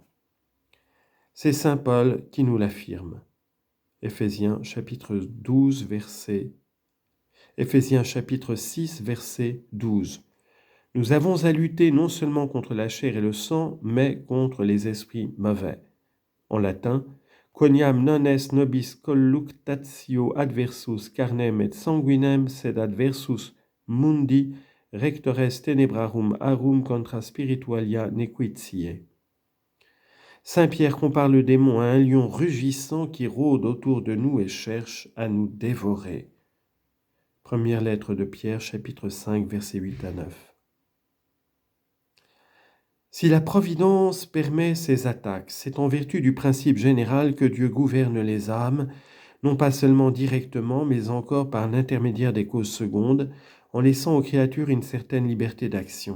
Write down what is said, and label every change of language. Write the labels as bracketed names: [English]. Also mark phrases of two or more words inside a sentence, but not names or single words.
[French] C'est saint Paul qui nous l'affirme. Éphésiens chapitre 12, verset Éphésiens chapitre 6, verset 12. Nous avons à lutter non seulement contre la chair et le sang, mais contre les esprits mauvais. En latin, [Latin] quoniam non est nobis colluctatio adversus carnem et sanguinem sed adversus mundi rectores tenebrarum arum contra spiritualia nequitiae. [French] Saint Pierre compare le démon à un lion rugissant qui rôde autour de nous et cherche à nous dévorer. Première lettre de Pierre, chapitre 5, versets 8 à 9. Si la providence permet ces attaques, c'est en vertu du principe général que Dieu gouverne les âmes, non pas seulement directement, mais encore par l'intermédiaire des causes secondes, en laissant aux créatures une certaine liberté d'action.